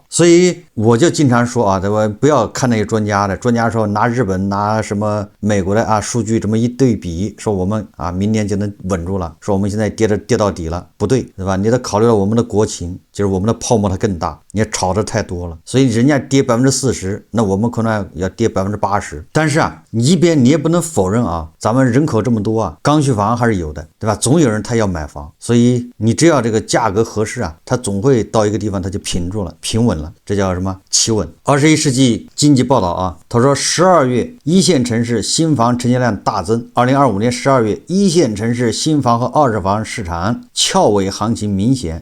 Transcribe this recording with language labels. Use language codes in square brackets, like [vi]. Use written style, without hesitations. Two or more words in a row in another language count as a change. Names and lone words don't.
[zh] 所以我就經常說啊，对吧？不要看那些專家說拿日本拿什麼美國的啊數據這麼一對比，說我們啊明年就能穩住了，說我們現在跌到底了，不對，對吧？你得考慮到我们的國情，就是我們的泡沫它更大，你炒的太多了，所以人家跌40%。那我們可能要跌80%，但是啊，你也不能否認啊，咱們人口這麼多啊，剛需房還是有的，對吧？總有人他要買房，所以你只要這個價格合適啊，他總會到一個地方他就平穩了，這叫什麼？企穩。21世紀經濟報道啊，他說12月一線城市新房成交量大增，2025年12月一線城市新房和二手房市場翹尾行情明顯。